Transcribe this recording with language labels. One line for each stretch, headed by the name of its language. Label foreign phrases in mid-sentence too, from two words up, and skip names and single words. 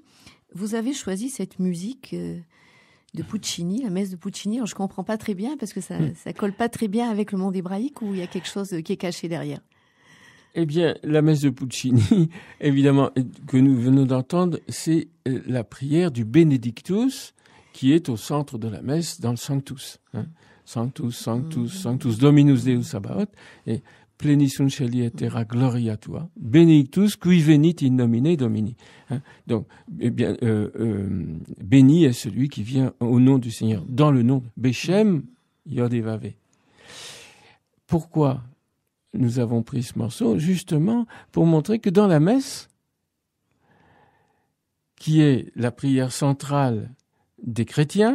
French: Vous avez choisi cette musique de Puccini, la messe de Puccini. Alors, je ne comprends pas très bien parce que ça colle pas très bien avec le monde hébraïque, ou il y a quelque chose qui est caché derrière. Eh bien, la messe de Puccini, évidemment, que nous venons d'entendre, c'est la prière du Benedictus, qui est au centre de la messe dans le Sanctus.
Latin: Sanctus, Sanctus, Sanctus, Dominus Deus Sabaoth, et Pleni sunt Caeli et terra gloria tua, Benedictus qui venit in nomine Domini.
French: Donc, eh bien, béni est celui qui vient au nom du Seigneur, dans le nom de
Hebrew: בשם יוד־הא־ואו.
French: Pourquoi nous avons pris ce morceau? Justement pour montrer que dans la messe, qui est la prière centrale des chrétiens,